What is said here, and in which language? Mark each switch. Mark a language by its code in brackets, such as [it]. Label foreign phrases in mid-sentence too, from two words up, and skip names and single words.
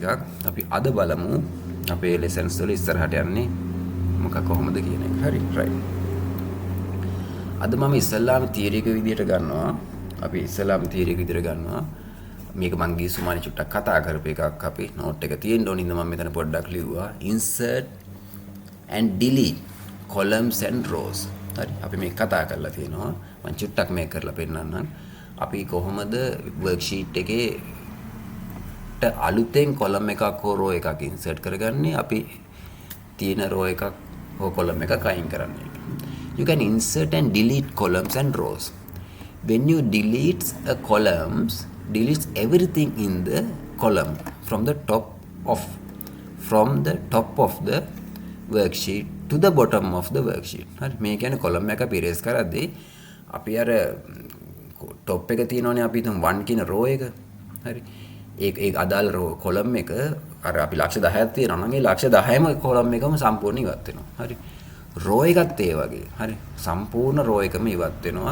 [si] අපි අද බලමු අපේ lessons වල ඉස්සරහට යන්නේ මොකක් කොහොමද කියන එක. හරි right. අද මම ඉස්සල්ලාම theory එක විදියට ගන්නවා. අපි ඉස්සල්ලාම theory එක විදියට ගන්නවා. මේක මං ගිය සුමානේ චුට්ටක් කතා කරපු එකක් අපි note එක තියෙන්න ඕනින්ද මම මෙතන පොඩ්ඩක් ලිව්වා. [en] insert and delete columns and rows. [si] හරි අපි මේක කතා කරලා තියෙනවා. මම චුට්ටක් මේක කරලා පෙන්නන්නම්. අපි කොහොමද worksheet එකේ අපිට අලුතෙන් කොලම් එකක් හෝ රෝ එකක් ඉන්සර්ට් කරගන්නේ අපි තියෙන රෝ එකක් හෝ කොලම් එකක් අයින් කරන්නේ. [en] You can insert and delete columns and rows. When you delete a columns, deletes everything in the column from the top of the worksheet to the bottom of the worksheet. [si] හරි මේ කියන්නේ කොලම් එක අපි erase කරද්දී අපි අර top එක තියෙනවනේ අපි හිතමු 1 කියන row එක. හරි. ඒ අදාළ row කොලම් එක අර අපි ලක්ෂ 10ක් තියෙනවා නම් ඒ ලක්ෂ 10ම කොලම් එකම සම්පූර්ණ ඉවත් වෙනවා. හරි. row එකත් ඒ වගේ. හරි. සම්පූර්ණ row එකම ඉවත් වෙනවා.